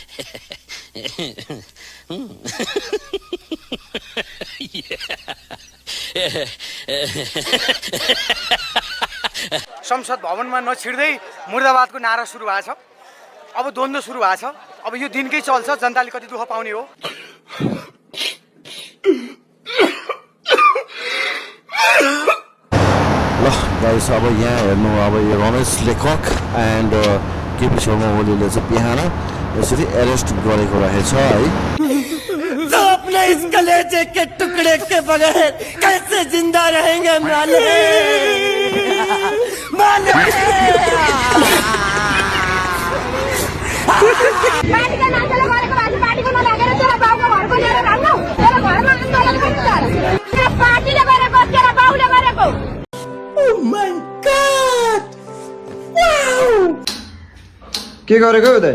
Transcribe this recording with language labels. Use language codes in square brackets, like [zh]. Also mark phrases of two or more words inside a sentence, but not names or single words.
[ne] संसद भवनमा नछिर्दै मुर्दाबादको नारा सुरु भएको छ अब द्वन्द्व सुरु भएको छ अब यो दिनकै चल्छ जनताले कति दुःख पाउने हो ल गाइस अब यहाँ हेर्नु अब यो रमेश लेखक एन्ड केपी शर्मा ओलीले चाहिँ बिहान यसरी एरेस्ट गरेको रहेछ है [hi] अपने इस कलेजे के टुकड़े के बगैर कैसे जिंदा रहेंगे मालिक मालिक [ne] पार्टीको मान्छेले गरेको भए पार्टीको नलागेर तेरो बाउको घरको लिएर राख्नु तेरो घरमा आन्दोलन गर्नु तेरो पार्टीले गरेको तेरो बाउले गरेको [en] Oh my God [ne] के गरेको उदय